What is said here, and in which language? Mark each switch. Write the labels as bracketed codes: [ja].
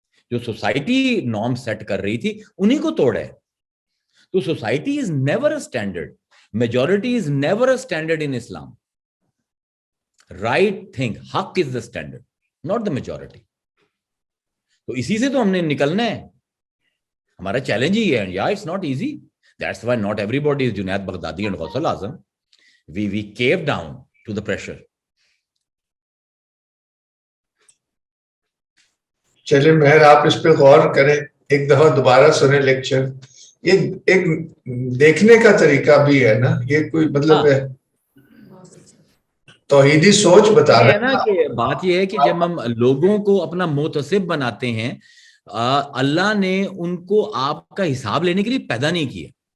[ur] جو society norm set کر رہی تھی انہی کو توڑا ہے. [en] تو society is never a standard, majority is never a standard in Islam. Right thing, حق is the standard, not the majority. [ur] تو اسی سے تو ہم نے نکلنا ہے. ہمارا چیلنج ہی ہے. [en] Yeah, it's not easy. That's why not everybody is Junaid Baghdadi and Ghaus al-Azam. We cave down to the pressure. [ur] چلے مہر آپ اس پہ غور کریں, ایک دفعہ دوبارہ سنیں لیکچر. یہ ایک دیکھنے کا طریقہ بھی ہے نا, یہ کوئی مطلب ہے توحیدی سوچ بتا رہے ہیں نا کہ بات یہ ہے کہ جب ہم لوگوں کو اپنا محتسب بناتے ہیں, اللہ نے ان کو آپ کا حساب لینے کے لیے پیدا نہیں کیا.